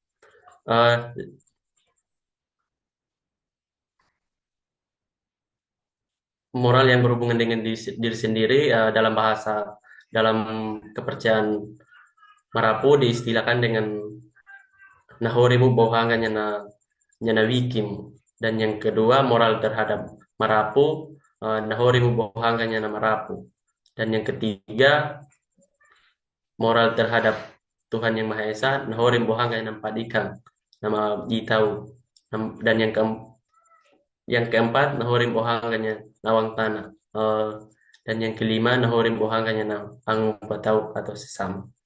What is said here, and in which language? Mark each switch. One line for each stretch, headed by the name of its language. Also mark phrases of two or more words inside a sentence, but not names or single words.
Indonesian: Moral yang berhubungan dengan diri sendiri dalam kepercayaan Marapu diistilahkan dengan
Kambera: nahorimu bohanga nyana wikim,
Indonesian: dan yang kedua moral terhadap Marapu,
Kambera: nahorimu bohanga nyana Marapu,
Indonesian: dan yang ketiga moral terhadap Tuhan Yang Maha Esa,
Kambera: nahorim bohanga nyana padikang nama Gitau,
Indonesian: dan yang keempat
Kambera: nahorim bohanganya nawang tanah.
Indonesian: Dan yang kelima,
Kambera: nahorim buhanganya na ang patau
Indonesian: atau sesama.